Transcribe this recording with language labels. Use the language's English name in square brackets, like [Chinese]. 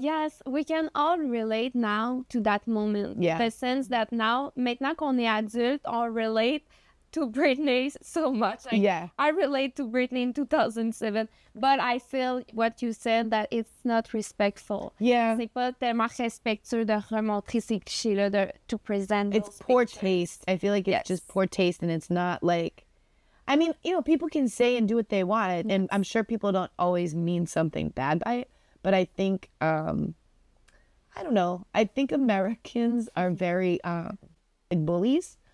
[English] Yes, we can all relate now to that moment. Yeah. The sense that now, [French] maintenant qu'on est adulte, [English] on relate to Britney so much. Like, Yeah. I relate to Britney in 2007, but I feel what you said, that it's not respectful. Yeah. [French] C'est pas tellement respectueux de remontrer ces clichés-là, [English] to present It's those poor pictures. taste. I feel like it's just poor taste, and it's not like, I mean, you know, people can say and do what they want, and I'm sure people don't always mean something bad by it, but I think, I don't know, I think Americans are very, like bullies.